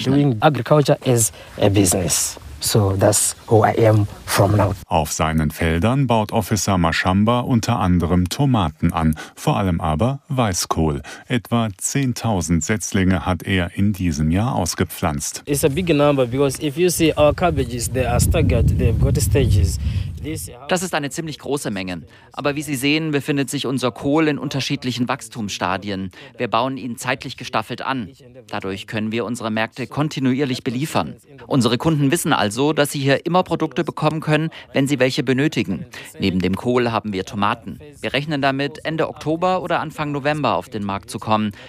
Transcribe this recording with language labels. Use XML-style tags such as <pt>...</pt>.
<en>Doing agriculture is a business. So that's who I am from now.</en> <de>Auf seinen Feldern baut Officer Mashamba unter anderem Tomaten an, vor allem aber Weißkohl. Etwa 10.000 Setzlinge hat er in diesem Jahr ausgepflanzt.</de> <en>It's a big number because if you see our cabbages, they are staggered, they've got stages.</en> <de>Das ist eine ziemlich große Menge. Aber wie Sie sehen, befindet sich unser Kohl in unterschiedlichen Wachstumsstadien. Wir bauen ihn zeitlich gestaffelt an. Dadurch können wir unsere Märkte kontinuierlich beliefern. Unsere Kunden wissen also, dass sie hier immer Produkte bekommen können, wenn sie welche benötigen. Neben dem Kohl haben wir Tomaten. Wir rechnen damit, Ende Oktober oder Anfang November auf den Markt zu kommen.</de>